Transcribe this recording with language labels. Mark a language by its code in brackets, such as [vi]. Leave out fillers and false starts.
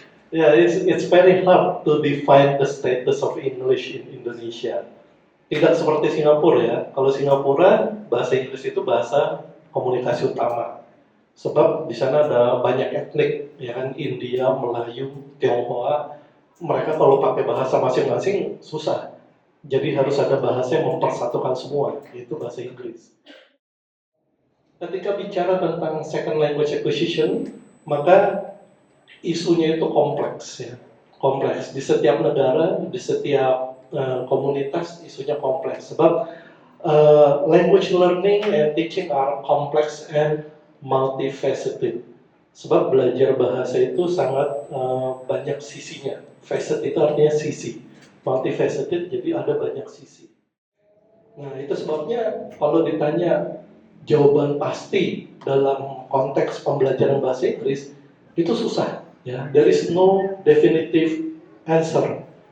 [en] It's very hard to define the status of English in Indonesia. [id] Tidak seperti Singapura ya. Kalau Singapura, bahasa Inggris itu bahasa komunikasi utama. Sebab di sana ada banyak etnik, ya kan, India, Melayu, Tionghoa. Mereka kalau pakai bahasa masing-masing susah. Jadi harus ada bahasa yang mempersatukan semua, yaitu bahasa Inggris. Ketika bicara tentang second language acquisition, maka isunya itu kompleks ya. Kompleks. Di setiap negara, di setiap komunitas isunya kompleks. [en] Sebab language learning and teaching are complex and multifaceted. [id] Sebab belajar bahasa itu sangat banyak sisinya. Facet itu artinya sisi. Multifaceted jadi ada banyak sisi. Nah, itu sebabnya kalau ditanya jawaban pasti dalam konteks pembelajaran bahasa Inggris itu susah ya. [en] There is no definitive answer.